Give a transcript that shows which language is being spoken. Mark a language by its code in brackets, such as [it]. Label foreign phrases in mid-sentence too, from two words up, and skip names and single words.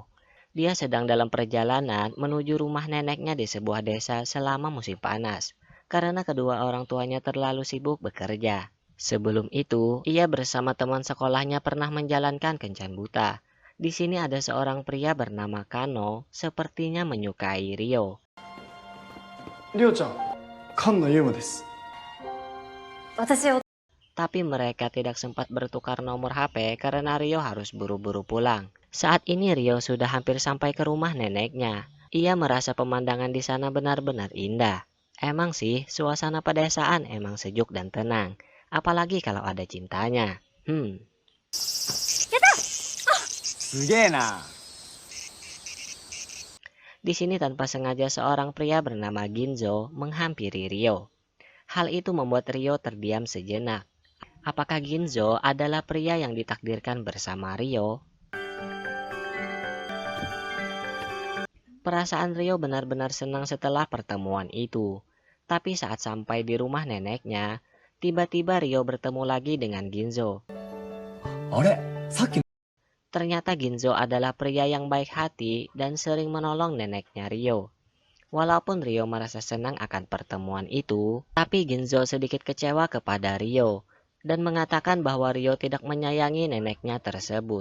[id] Dia sedang dalam perjalanan menuju rumah neneknya di sebuah desa selama musim panas, karena kedua orang tuanya terlalu sibuk bekerja. Sebelum itu, ia bersama teman sekolahnya pernah menjalankan kencan buta. Di sini ada seorang pria bernama Kano, sepertinya menyukai Rio. [ja] りょうちゃん、菅野祐馬です。私を [id] Tapi mereka tidak sempat bertukar nomor HP karena Rio harus buru-buru pulang. Saat ini Rio sudah hampir sampai ke rumah neneknya. Ia merasa pemandangan di sana benar-benar indah. Emang sih, suasana pedesaan emang sejuk dan tenang. Apalagi kalau ada cintanya. [ja] すげえな。 [id] Di sini tanpa sengaja seorang pria bernama Ginzo menghampiri Rio. Hal itu membuat Rio terdiam sejenak. Apakah Ginzo adalah pria yang ditakdirkan bersama Rio? Perasaan Rio benar-benar senang setelah pertemuan itu. Tapi saat sampai di rumah neneknya, tiba-tiba Rio bertemu lagi dengan Ginzo. [ja] あれ、さっき [id] Ternyata Ginzo adalah pria yang baik hati dan sering menolong neneknya Rio. Walaupun Rio merasa senang akan pertemuan itu, tapi Ginzo sedikit kecewa kepada Rio dan mengatakan bahwa Rio tidak menyayangi neneknya tersebut.